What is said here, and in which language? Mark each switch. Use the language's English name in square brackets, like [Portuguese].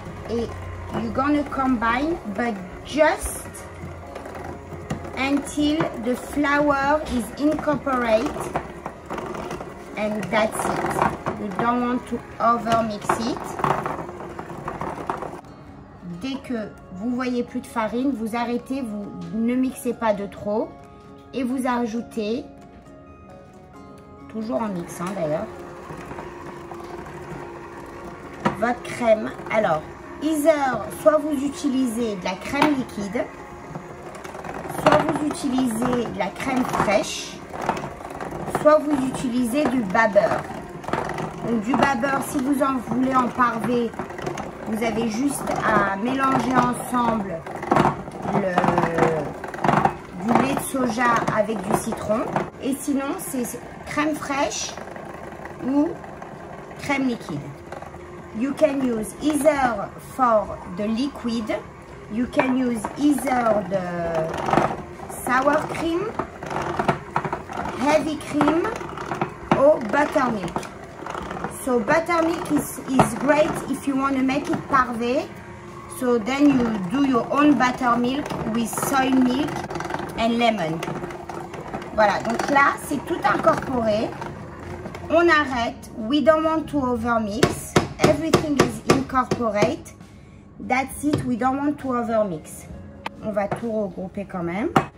[English] Et you're gonna combine, but just until the flour is incorporated, and that's it. You don't want to over mix it. [French] Dès que vous voyez plus de farine, vous arrêtez, vous ne mixez pas de trop et vous ajoutez, toujours en mixant d'ailleurs, votre crème. Alors, soit vous utilisez de la crème liquide, soit vous utilisez de la crème fraîche, soit vous utilisez du bas-beurre. Donc du bas-beurre, si vous en voulez en parver, vous avez juste à mélanger ensemble du lait de soja avec du citron. Et sinon, c'est crème fraîche ou crème liquide. [English] You can use either for the liquid, you can use either the sour cream, heavy cream or buttermilk. So buttermilk is great if you want to make it parvé. So then you do your own buttermilk with soy milk and lemon. [French] Voilà, donc là, c'est tout incorporé. On arrête. [English] We don't want to overmix. Everything is incorporated. That's it. We don't want to overmix. [French] On va tout regrouper quand même.